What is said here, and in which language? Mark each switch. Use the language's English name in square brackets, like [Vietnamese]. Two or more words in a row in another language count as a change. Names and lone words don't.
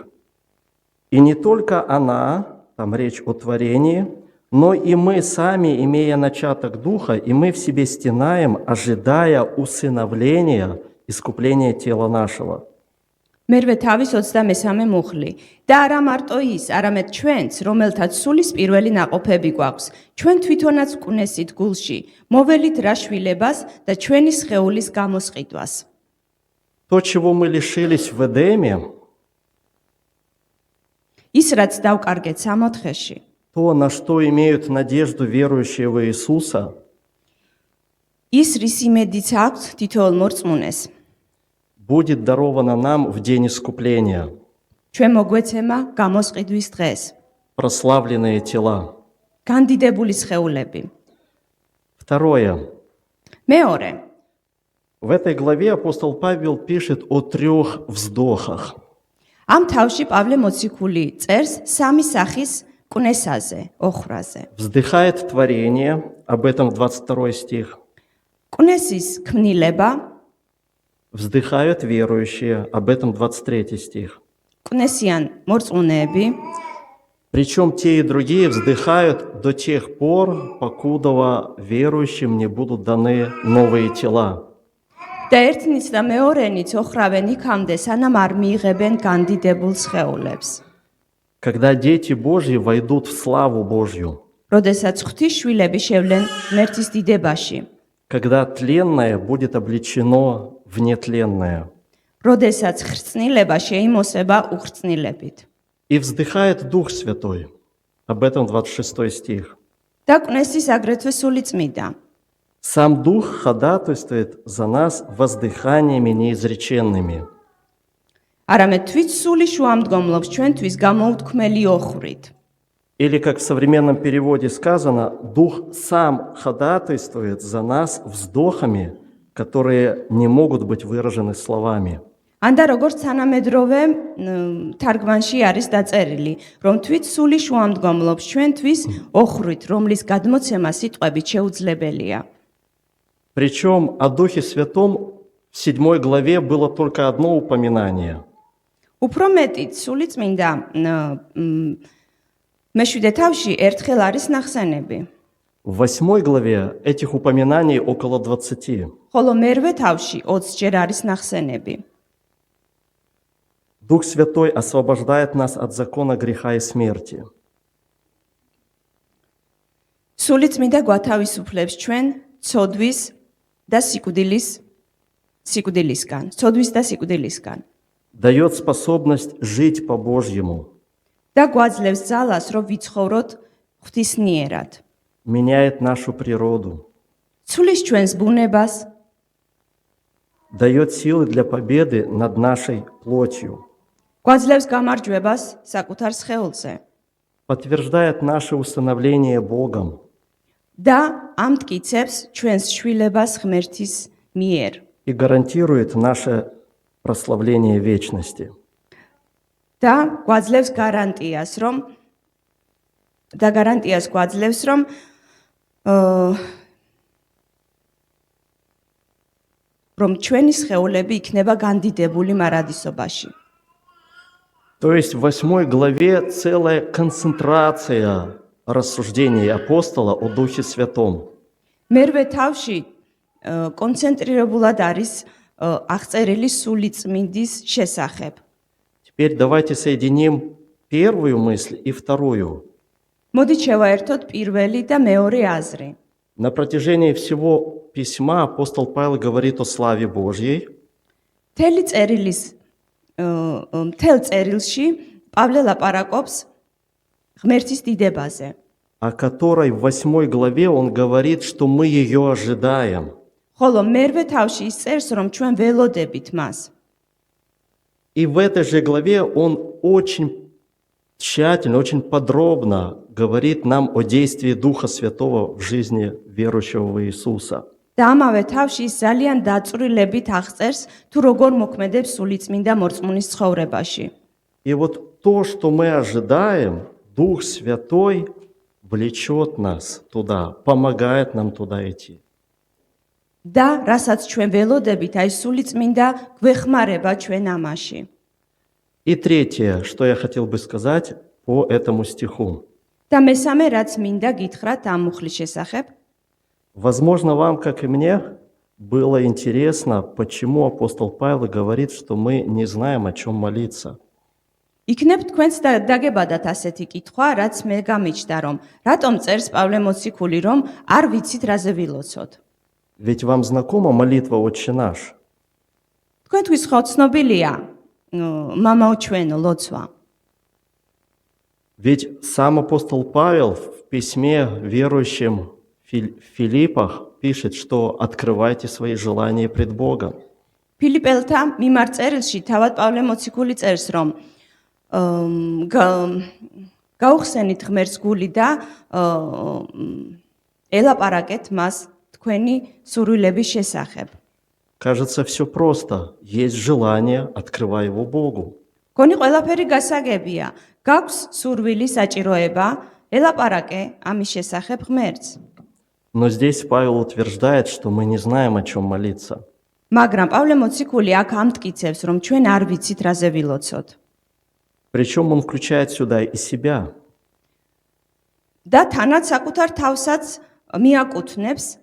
[Russian] «И не только она, там речь о творении, но и мы сами, имея начаток Духа, и мы в себе стенаем, ожидая усыновления, искупления тела нашего». [Georgian] მერვე თავის 23 მუხლი. და არა მარტო ის, არამედ ჩვენც, რომელთაც სულის პირველი ნაყოფები გვაქვს, ჩვენ თვითონაც ვკვნესით გულში, მოველით რა შვილებას და ჩვენი სხეულის გამოსყიდვას. [Russian] То, чего мы лишились в Эдеме, [Georgian] ის რაც დავკარგეთ სამოთხეში, [Russian] то, на что имеют надежду верующие в Иисуса, [Georgian] ის რის იმედიც აქვს თითოეულ მორწმუნეს. [Russian] будет даровано нам в день искупления, [Georgian] ჩვენ მოგვეცემა გამოსყიდვის დღეს [Russian] прославленные тела. [Georgian] განდიდებული სხეულები. [Russian] Второе. [Georgian] მეორე, [Russian] В этой главе апостол Павел пишет о 3 вздохах. [Georgian] ამ თავში პავლე მოციქული წერს სამი სახის კვნესაზე, ოხრაზე. [Russian] Вздыхает творение, об этом 22 стих. [Georgian] კვნესის ქმნილება, [Russian] Вздыхают верующие, об этом 23 стих. [Georgian] კვნესიან მორწმუნეები, [Russian] Причем те и другие вздыхают до тех пор, покуда верующим не будут даны новые тела. [Georgian] და ერთნიც და მეორენიც ოხრავენ იქამდე, სანამ არ მიიღებენ განდიდებულ სხეულებს. [Russian] Когда дети Божьи войдут в славу Божью, [Georgian] როდესაც ღვთის შვილები შევლენ ღმერთის დიდებაში, [Russian] когда тленное будет облечено в нетленное, [Georgian] როდესაც ხრწნილება შეიმოსება უხრწნილებით. [Russian] и вздыхает Дух Святой, об этом 26 стих. [Georgian] და კვნესის აგრეთვე სული წმიდა. [Russian] Сам Дух ходатайствует за нас воздыханиями неизреченными. [Georgian] არამედ თვით სული შუამდგომლობს ჩვენთვის გამოუთქმელი ოხრით. [Russian] Или, как в современном переводе сказано, Дух сам ходатайствует за нас вздохами, которые не могут быть выражены словами. [Georgian] ან და როგორც თანამედროვე თარგმანში არის დაწერილი, რომ თვით სული შუამდგომლობს ჩვენთვის ოხრით, რომლის გადმოცემა სიტყვებით შეუძლებელია. [Russian] Причем о Духе Святом в 7 главе было только одно упоминание. [Georgian] უფრო მეტით სული წმინდა მეშვიდე თავში ერთხელ არის ნახსენები. [Russian] В 8 главе этих упоминаний около 20. [Georgian] ხოლო მერვე თავში 20 ჯერ არის ნახსენები. [Russian] Дух Святой освобождает нас от закона греха и смерти. [Georgian] სული წმინდა გვათავისუფლებს ჩვენ ცოდვის და სიკვდილისგან. [Russian] Дает способность жить по-божьему. [Georgian] და გვაძლევს ძალას, რომ ვიცხოვროთ ღვთისნიერად. [Russian] Меняет нашу природу. [Georgian] ცulis ჩვენს ბუნებას, [Russian] Дает силы для победы над нашей плотью. [Georgian] გვაძლევს გამარჯვებას საკუთარ სხეულზე. [Russian] Подтверждает наше усыновление Богом. [Georgian] და ამტკიცებს ჩვენს შვილებას ღმერთის მიერ. [Russian] И гарантирует наше прославление вечности. [Georgian] და გვაძლევს გარანტიას, რომ ჩვენი სხეულები იქნება განდიდებული მარადისობაში. [Russian] То есть в 8 главе целая концентрация рассуждений апостола о Духе Святом. [Georgian] მერვე თავში კონცენტრირებულად არის აღწერილი სული წმინდის შესახებ. [Russian] Теперь давайте соединим первую мысль и вторую. [Georgian] მოდით შევაერთოთ პირველი და მეორე აზრი. [Russian] На протяжении всего письма апостол Павел говорит о славе Божьей, [Georgian] მთელ წერილში პავლე ლაპარაკობს ღმერთის დიდებაზე, [Russian] о которой в 8 главе он говорит, что мы ее ожидаем. [Georgian] ხოლო მერვე თავში ის წერს, რომ ჩვენ ველოდებით მას. [Russian] И в этой же главе он очень тщательно, очень подробно говорит нам о действии Духа Святого в жизни верующего в Иисуса. [Georgian] და ამავე თავში ის ძალიან დაწვრილებით აღწერს, თუ როგორ მოქმედებს სული წმინდა მორწმუნის ცხოვრებაში. [Russian] И вот то, что мы ожидаем, Дух Святой влечет нас туда, помогает нам туда идти. [Georgian] და რასაც ჩვენ ველოდებით, აი სული წმინდა გვეხმარება ჩვენ ამაში. [Russian] И третье, что я хотел бы сказать по этому стиху. [Georgian] და მესამე, რაც მინდა გითხრათ ამ მუხლის შესახებ, [Russian] Возможно, вам, как и мне, было интересно, почему апостол Павел говорит, что мы не знаем, о чем молиться. [Georgian] იქნებ თქვენს დაგებადათ ასეთი კითხვა, რაც მე გამიჩნდა, რომ რატომ წერს პავლე მოციქული, რომ არ ვიცით რაზე ვილოცოთ. [Russian] Ведь вам знакома молитва «Отче наш»? [Georgian] თქვენთვის ხო ცნობილია მამაო ჩვენო ლოცვა. [Russian] Ведь сам апостол Павел в письме верующим в Филиппах пишет, что открывайте свои желания пред Богом. [Georgian] ფილიპელთა მიმართ წერილში თავად პავლე მოციქული წერს, რომ გაუხსენით ღმერთს გული და ელაპარაკეთ მას თქვენი სურვილების შესახებ. [Russian] Кажется, все просто. Есть желание, открывай его Богу. [Georgian] გონი ყველაფერი გასაგებია. გაქვს სურვილი, საჭიროება, ელაპარაკე ამის შესახებ ღმერთს. [Russian] Но здесь Павел утверждает, что мы не знаем, о чем молиться. [Georgian] მაგრამ პავლე მოციქული აქ ამტკიცებს, რომ ჩვენ არ ვიცით რაზე ვილოცოთ. [Russian] Причем он включает сюда и себя. [Georgian] და თანაც საკუთარ თავსაც მიაკუთვნებს.